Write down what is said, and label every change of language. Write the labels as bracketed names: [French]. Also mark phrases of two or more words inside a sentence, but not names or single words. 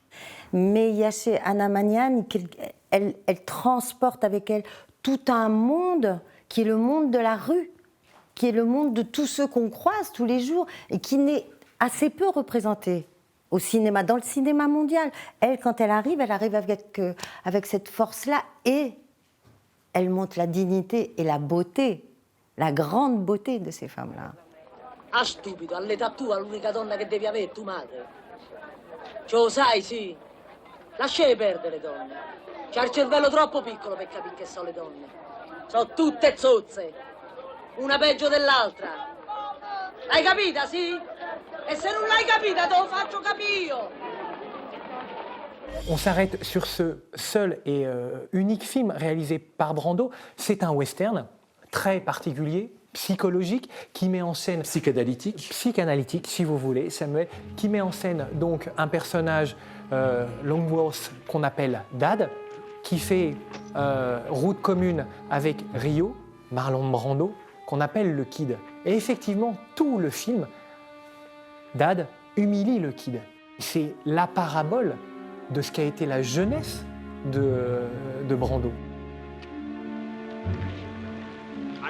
[French] Mais il y a chez Anna Magnani, elle transporte avec elle tout un monde qui est le monde de la rue, qui est le monde de tous ceux qu'on croise tous les jours et qui n'est assez peu représenté au cinéma, dans le cinéma mondial. Elle, quand elle arrive avec cette force-là et elle montre la dignité et la beauté, la grande beauté de ces femmes-là. [Italian] Ah stupido, all'età tua l'unica donna che devi avere è tua madre. Ce lo sai, sì. Lasciare perdere le donne. C'ha il cervello troppo piccolo per capire che sono le donne. Sono tutte zozze. Una peggio dell'altra. L'hai capita, sì? E se non l'hai capita te lo faccio capire io. [French] On s'arrête sur ce seul et unique film réalisé par Brando. C'est un western très particulier, psychologique, qui met en scène... Psychanalytique, si vous voulez, Samuel, qui met en scène donc un personnage, Longworth, qu'on appelle Dad, qui fait route commune avec Rio, Marlon Brando, qu'on appelle le Kid. Et effectivement, tout le film, Dad humilie le Kid. C'est la parabole de ce qu'a été la jeunesse de Brando.